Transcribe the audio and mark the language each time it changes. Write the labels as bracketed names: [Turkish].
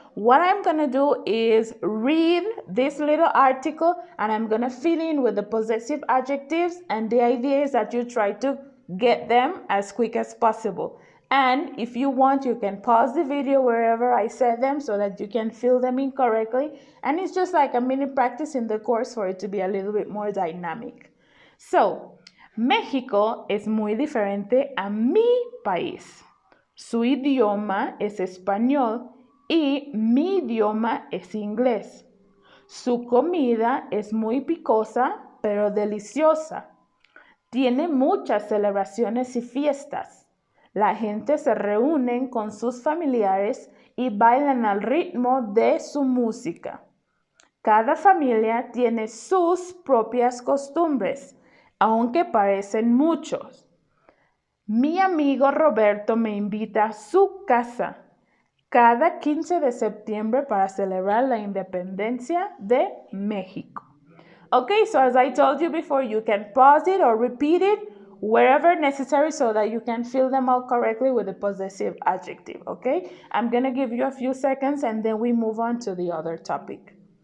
[English] What I'm going to do is read this little article and I'm going to fill in with the possessive adjectives, and the idea is that you try to get them as quick as possible. And if you want, you can pause the video wherever I said them so that you can fill them in correctly. And it's just like a mini practice in the course for it to be a little bit more dynamic. [Spanish] So, México es muy diferente a mi país. Su idioma es español y mi idioma es inglés. Su comida es muy picosa, pero deliciosa. Tiene muchas celebraciones y fiestas. La gente se reúne con sus familiares y bailan al ritmo de su música. Cada familia tiene sus propias costumbres, aunque parecen muchos. Mi amigo Roberto me invita a su casa cada 15 de septiembre para celebrar la independencia de México. [English] Okay, so as I told you before, you can pause it or repeat it wherever necessary so that you can fill them out correctly with the possessive adjective, okay? I'm going to give you a few seconds and then we move on to the other topic.